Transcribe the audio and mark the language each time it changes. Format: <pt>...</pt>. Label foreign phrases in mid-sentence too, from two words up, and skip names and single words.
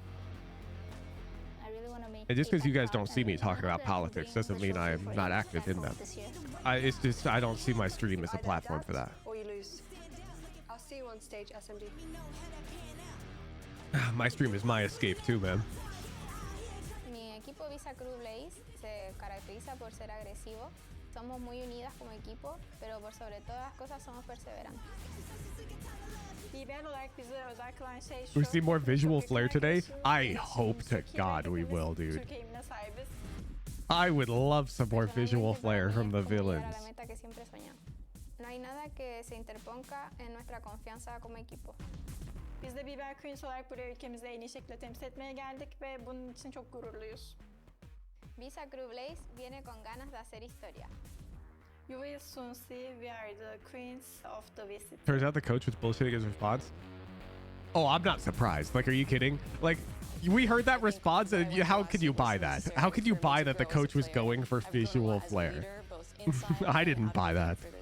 <en>I really want to make. And just because you guys don't see me talking about politics doesn't mean I'm not active in them. It's just I don't see my stream as a platform for that. Or you lose. I'll see you on stage, SMG. My stream is my escape too, man.</en> <es>Mi equipo Visa Crew Blaze se caracteriza por ser agresivo. Somos muy unidas como equipo, pero por sobre todas las cosas somos perseverantes.</es> <en>We see more visual flair today? I hope to God we will, dude. I would love some more visual flair from the villains.</en> <es>No hay nada que se interponga en nuestra confianza como equipo.</es> <tr>Biz de BBL Queens olarak buraya ülkemizi en iyi şekilde temsil etmeye geldik ve bunun için çok gururluyuz.</tr> <es>Visa Crew Blaze viene con ganas de hacer historia.</es> <en>You will soon see we are the queens of the visit. Turns out the coach was bullshitting his response. Oh, I'm not surprised. Like, are you kidding? Like, we heard that response, and how could you buy that? How could you buy that the coach was going for visual flair? I didn't buy that.</en>